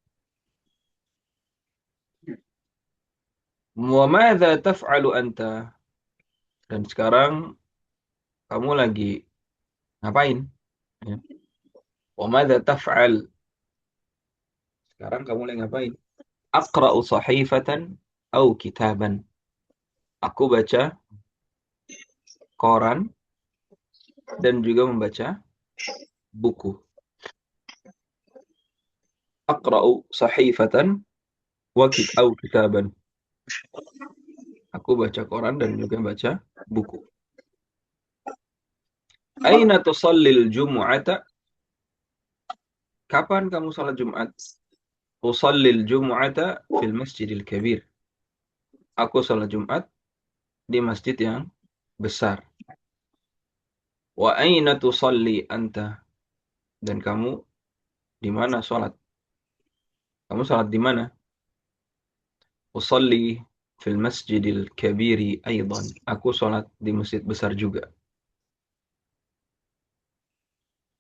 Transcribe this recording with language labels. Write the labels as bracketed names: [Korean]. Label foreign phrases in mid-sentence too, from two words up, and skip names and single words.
[Arabic] وماذا تفعل أنت? [Indonesian] Dan sekarang kamu lagi ngapain? [Arabic] Ya. وماذا تفعل? [Indonesian] Sekarang kamu lagi ngapain? [Arabic] أقرأ صحيفة أو كتابا. [Indonesian] Aku baca koran dan juga membaca buku. [Arabic] أقرأ صحيفة أو كتابا. [Indonesian] Aku baca koran dan juga baca buku. [Arabic] أين تصلي الجمعة? [Indonesian] Kapan kamu salat Jumat? [Arabic] أصلي الجمعة في المسجد الكبير. [Indonesian] Aku salat Jumat di masjid yang besar. [Arabic] وأين تصلي أنت? [Indonesian] Dan kamu di mana salat? Kamu salat di mana? [Arabic] أصلي في المسجد الكبير أيضا. [Indonesian] Aku salat di masjid besar juga.